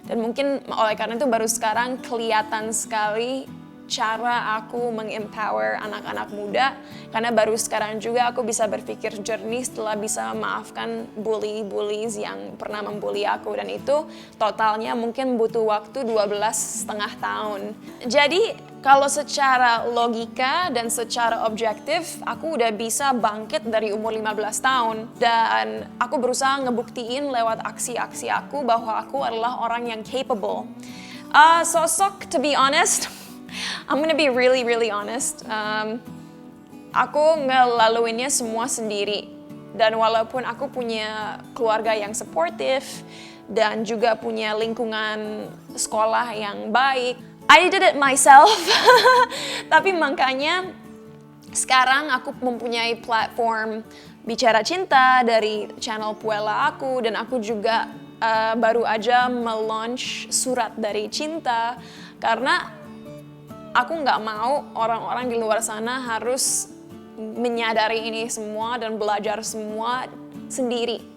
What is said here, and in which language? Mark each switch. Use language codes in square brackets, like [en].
[id] Dan mungkin oleh karena itu baru sekarang kelihatan sekali cara aku mengempower anak-anak muda, karena baru sekarang juga aku bisa berpikir jernih setelah bisa memaafkan bullies yang pernah membuli aku, dan itu totalnya mungkin butuh waktu 12,5 tahun. Jadi kalau secara logika dan secara objektif aku udah bisa bangkit dari umur 15 tahun dan aku berusaha ngebuktiin lewat aksi-aksi aku bahwa aku adalah orang yang capable. [en] Sosok, to be honest, I'm gonna be really honest. [id] Aku ngelaluinnya semua sendiri. Dan walaupun aku punya keluarga yang supportive dan juga punya lingkungan sekolah yang baik, [en] I did it myself. [id] Tapi makanya sekarang aku mempunyai platform Bicara Cinta dari channel Puella aku, dan aku juga baru aja melaunch Surat dari Cinta karena aku nggak mau orang-orang di luar sana harus menyadari ini semua dan belajar semua sendiri.